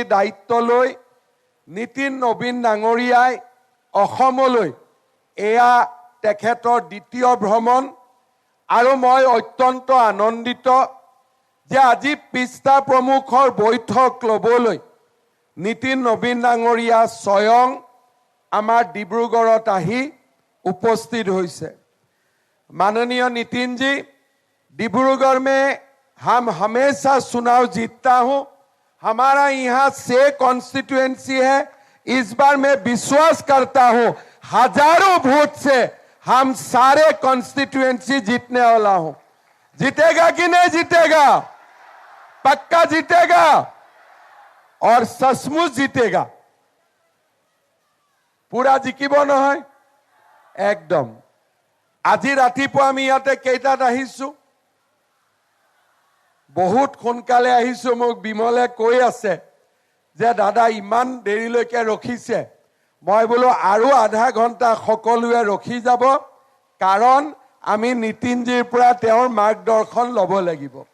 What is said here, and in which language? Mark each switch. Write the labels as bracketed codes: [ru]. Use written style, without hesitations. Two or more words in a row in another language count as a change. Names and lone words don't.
[as] দায়িত্ব লৈ নীতিন নবীন ডাঙৰীয়াই অসমলৈ, এয়া তেখেতৰ দ্বিতীয় ভ্ৰমণ, আৰু মই অত্যন্ত আনন্দিত যে আজি পিষ্টা প্ৰমুখৰ বৈঠক ল'বলৈ নীতিন নবীন ডাঙৰীয়া স্বয়ং আমাৰ ডিব্ৰুগড়ত আহি উপস্থিত হৈছে। [hi] माननीय नितिन जी, डिब्रूगढ़ में हम हमेशा चुनाव जीतता हूं। हमारा यहाँ 6 कॉन्स्टिट्यूएंसी है। इस बार मैं विश्वास करता हूं हजारों वोट से हम सारे कॉन्स्टिट्यूएंसी जीतने वाला हूं। जीतेगा कि नहीं जीतेगा? पक्का जीतेगा और सचमुच जीतेगा। पूरा जिकिब নহয় एकदम। [as] আজি ৰাতিপুৱা আমি ইয়াতে কেইটাত আহিছো? বহুত সোনকালে আহিছো। মোক বিমলে কৈ আছে যে দাদা ইমান দেৰিলৈকে ৰখিছে। মই বোলো আৰু আধা ঘণ্টা সকলোৱে ৰখি যাব, কাৰণ আমি নীতিনজীৰ পৰা তেওঁৰ মাৰ্গদৰ্শন ল'ব লাগিব।